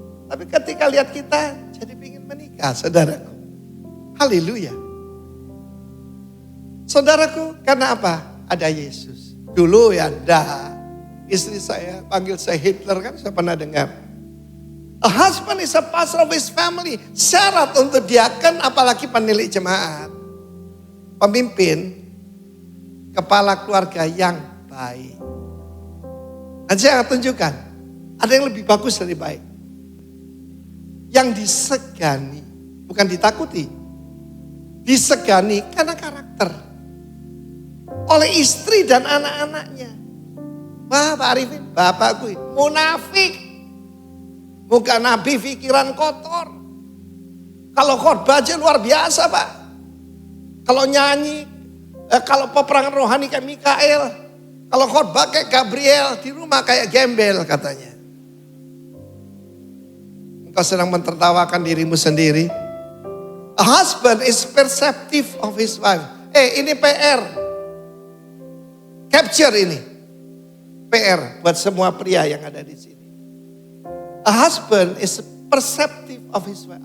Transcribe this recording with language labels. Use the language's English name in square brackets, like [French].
[Indonesian] Tapi ketika lihat kita jadi ingin menikah saudaraku. Haleluya. Saudaraku karena apa? Ada Yesus. Dulu ya istri saya panggil saya Hitler kan saya pernah dengar. [English] A husband is a pastor of his family. [Indonesian] Syarat untuk diaken apalagi penilik jemaat. Pemimpin, kepala keluarga yang baik. Dan saya akan tunjukkan, ada yang lebih bagus dari baik. Yang disegani, bukan ditakuti. Disegani karena karakter. Oleh istri dan anak-anaknya. Wah Pak Arifin, bapakku munafik. Muka nabi pikiran kotor. Kalau khotbah aja luar biasa Pak. Kalau nyanyi, kalau peperangan rohani kayak Mikael. Kalau khotbah kayak Gabriel, di rumah kayak gembel katanya. Engkau sedang mentertawakan dirimu sendiri. [English] A husband is perceptive of his wife. [Indonesian] Ini PR. Capture ini. PR buat semua pria yang ada di sini. [English] A husband is perceptive of his wife.